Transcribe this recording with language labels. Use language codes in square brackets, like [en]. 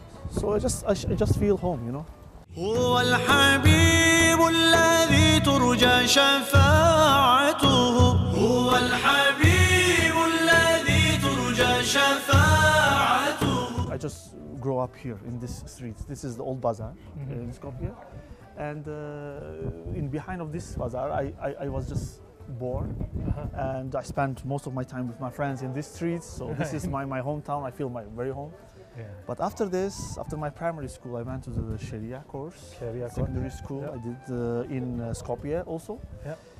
[en] So I just feel home, you know. [ar] هو الحبيب الذي ترجى شفاعته هو الحبيب الذي ترجى شفاعته. [en] I just grow up here in this street. This is the Old Bazaar in Skopje, and in behind of this bazaar I was just born, and I spent most of my time with my friends in this street. So this is my hometown. I feel very home. Yeah. But after this, after my primary school, I went to the Sharia course. Secondary school. Yeah. I did in Skopje also. Yeah.